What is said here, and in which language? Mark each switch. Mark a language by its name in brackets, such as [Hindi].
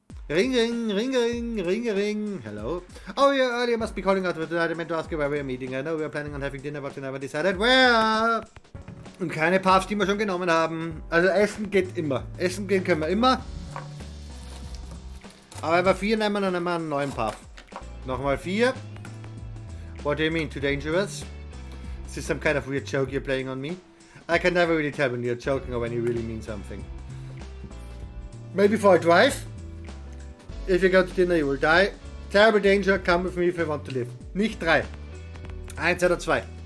[English] Ring, ring, ring, ring, ring, ring. Hello. Oh, you earlier must be calling out with I meant to ask you where we're meeting. I know we're planning on having dinner, but we never decided where. [German] Und keine Paths, die wir schon genommen haben. Also Essen geht immer. Essen gehen können wir immer. Aber wenn wir 4 nehmen, dann nehmen wir einen neuen Path. Nochmal 4. [English] What do you mean, too dangerous? Is this some kind of weird joke you're playing on me? I can never really tell when you're joking or when you really mean something. Maybe for a drive? If you go to dinner, you will die. Terrible danger, come with me if you want to live. [German] Nicht 3. 1 oder 2.